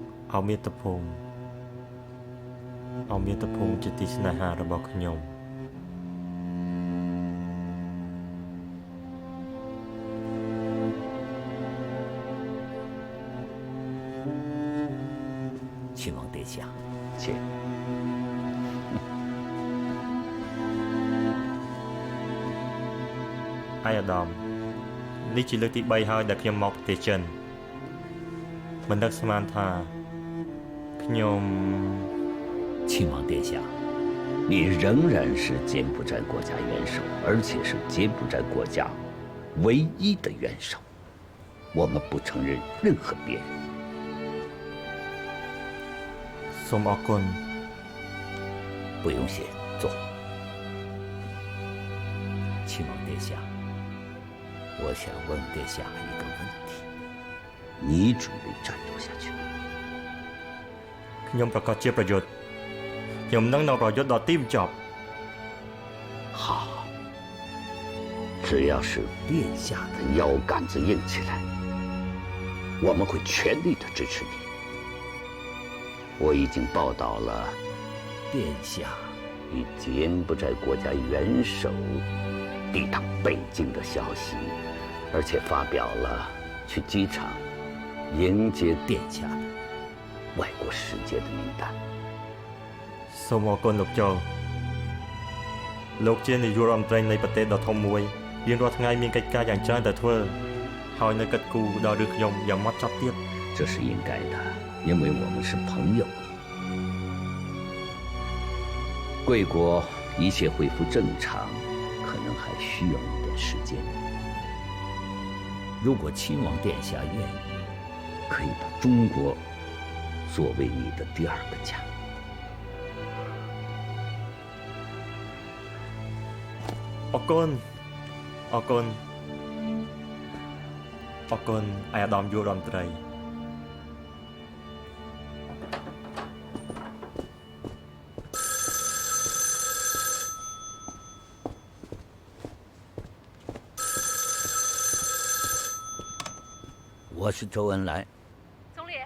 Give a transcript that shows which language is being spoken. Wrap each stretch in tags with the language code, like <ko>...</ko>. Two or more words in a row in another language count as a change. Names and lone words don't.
<km>เอาមាតុភូមិជាទីស្នេហារបស់ខ្ញុំ</km> <zh>亲王殿下，请。</zh> <km>អាយដាមនេះជាលើកទី3ហើយដែលខ្ញុំមកប្រទេសចិនមិននឹកស្មានថាខ្ញុំ</km> <zh>亲王殿下，你仍然是柬埔寨国家元首，而且是柬埔寨国家唯一的元首，我们不承认任何别人。</zh> <km>សូមអរគុណ</km> <zh>不用谢，坐。亲王殿下，我想问殿下一个问题：你准备战斗下去吗？</zh> <km>ខ្ញុំប្រកាសជាប្រយុទ្ធខ្ញុំនឹងប្រយុទ្ធដល់ទីបញ្ចប់</km> <zh>好，只要是殿下的腰杆子硬起来，我们会全力的支持你。我已经报道了殿下与柬埔寨国家元首抵达北京的消息，而且发表了去机场迎接殿下的外国使节的名单。</zh> <km>សូមអរគុណលោកចៅលោកជានាយករដ្ឋមន្ត្រីនៃប្រទេសដ៏ធំមួយរៀងរាល់ថ្ងៃមានកិច្ចការយ៉ាងច្រើនតែធ្វើហើយនៅកិត្តគូដល់ឬខ្ញុំយ៉ាងម៉ត់ចត់ទៀត</km> <zh>这是应该的，因为我们是朋友。贵国一切恢复正常，可能还需要一点时间。如果亲王殿下愿意，可以把中国作为你的第二个家。</zh> <km>អរគុណអាយអាដាមយុរដ្ឋមន្ត្រី</km> <zh>我是周恩来。总理，</zh>